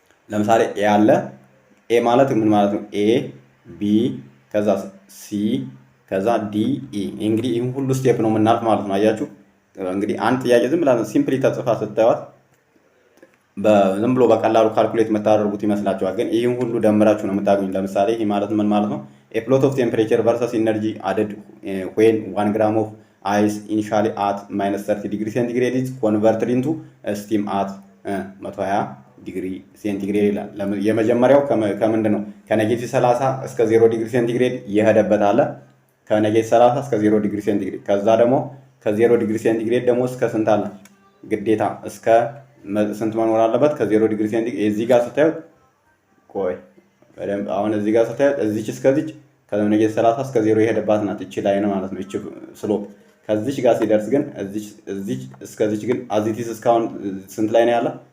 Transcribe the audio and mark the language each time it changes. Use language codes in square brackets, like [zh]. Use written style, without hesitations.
[am] ለምሳሌ ኤ አለ። ኤ ማለት ምን ማለት ነው? ኤ ቢ ከዛ ሲ ከዛ ዲ ኢ። እንግዲህ ይሄን ሁሉ ስቴፕ ነው የምናልፍ ማለት ነው። አያችሁ እንግዲህ አንድ ጥያቄ ዝም ብላ ሲምፕሊ ተጽፋ ስታዩት ዝም ብሎ በቀላሉ ካልኩሌት የምታደርጉት ይመስላችኋል። ግን ይሄን ሁሉ ደምራችሁ ነው የምታገኙት። ለምሳሌ ይሄ ማለት ምን ማለት ነው? [en] a plot of temperature versus energy added when 1 gram of ice initially at -30 degree centigrade is converted into steam at 120 [am] ዲግሪ ሴንቲግሬድ ይላል። የመጀመሪያው ከምንድን ነው? ከኔጌቲቭ 30 እስከ 0 ዲግሪ ሴንቲግሬድ የሄደበት አለ። ከኔጌቲቭ 30 እስከ 0 ዲግሪ ሴንቲግሬድ። ከዛ ደግሞ ከ0 ዲግሪ ሴንቲግሬድ ደግሞ እስከ ስንት አለ? ግዴታ እስከ ስንት መኖር አለበት? ከ0 ዲግሪ ሴንቲግሬድ። እዚህ ጋር ስታዩት ቆይ በደንብ አሁን እዚህ ጋር ስታዩት እዚች እስከዚች ከኔጌቲቭ 30 እስከ 0 የሄደባት ናት። እቺ ላይ ነው ማለት ነው። እቺ ስሎፕ ከዚች ጋር ሲደርስ ግን እዚች እስከዚች ግን አዚቲስ እስካሁን ስንት ላይ ነው ያለ?